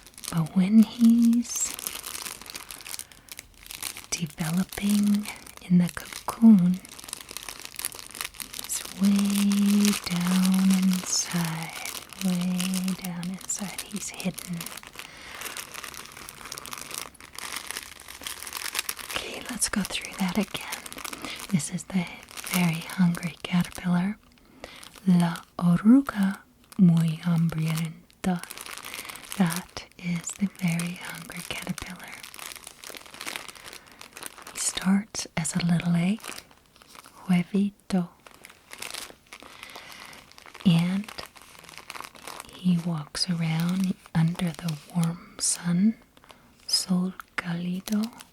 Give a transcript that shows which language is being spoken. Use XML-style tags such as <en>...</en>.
<en>But when he's developing in the cocoon, he's way down inside. Way down inside. He's hidden. Okay, let's go through that again. This is the very hungry caterpillar.</en> <es>La oruga muy hambrienta.</es> <en>That is the very hungry caterpillar. He starts as a little egg, huevito, and he walks around under the warm sun, sol cálido.</en>